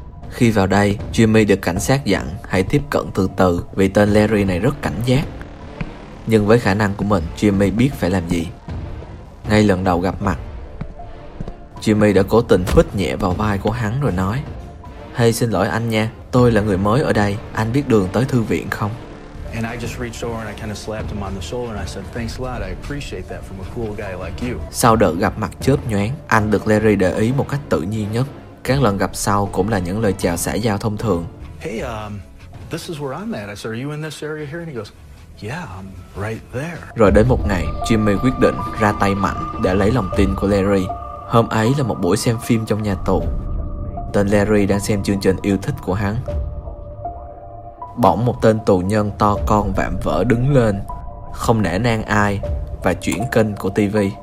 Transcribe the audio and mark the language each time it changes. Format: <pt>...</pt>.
<vi>Khi vào đây, Jimmy được cảnh sát dặn hãy tiếp cận từ từ vì tên Larry này rất cảnh giác. Nhưng với khả năng của mình, Jimmy biết phải làm gì. Ngay lần đầu gặp mặt, Jimmy đã cố tình phất nhẹ vào vai của hắn rồi nói: "Hey, xin lỗi anh nha, tôi là người mới ở đây, anh biết đường tới thư viện không?"</vi> <en>And I just reached over and I kind of slapped him on the shoulder and I said, "Thanks a lot. I appreciate that from a cool guy like you."</en> <vi>Sau đợt gặp mặt chớp nhoáng, anh được Larry để ý một cách tự nhiên nhất. Các lần gặp sau cũng là những lời chào xã giao thông thường.</vi> <en>"Hey, this is where I'm at." I said, "Are you in this area here?" And he goes, "Yeah, I'm right there."</en> <vi>Rồi đến một ngày, Jimmy quyết định ra tay mạnh để lấy lòng tin của Larry. Hôm ấy là một buổi xem phim trong nhà tù. Tên Larry đang xem chương trình yêu thích của hắn. Bỗng một tên tù nhân to con vạm vỡ đứng lên, không nể nang ai, và chuyển kênh của TV.</vi>